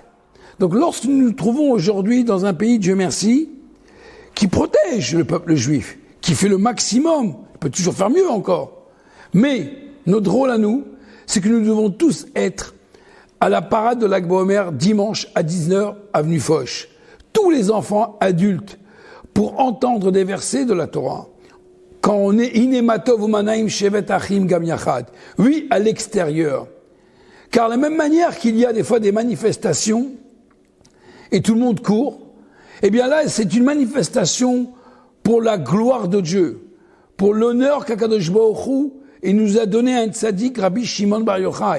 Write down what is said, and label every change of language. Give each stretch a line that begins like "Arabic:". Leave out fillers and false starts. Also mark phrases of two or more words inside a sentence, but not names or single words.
French: Donc lorsque nous nous trouvons aujourd'hui dans un pays, Dieu merci, qui protège le peuple juif, qui fait le maximum, il peut toujours faire mieux encore, mais notre rôle à nous, c'est que nous devons tous être à la parade de Lag BaOmer dimanche à 10h, avenue Foch. Tous les enfants adultes, pour entendre des versets de la Torah.
Hebrew: Quand on est הנה מה טוב ומה נעים שבת אחים גם יחד.
French: Oui, à l'extérieur. Car de la même manière qu'il y a des fois des manifestations, et tout le monde court, eh bien là, c'est une manifestation pour la gloire de Dieu, pour l'honneur qu'
Hebrew: הקדוש ברוך הוא,
French: il nous a donné un tzaddik, Rabbi Shimon Bar Yochai.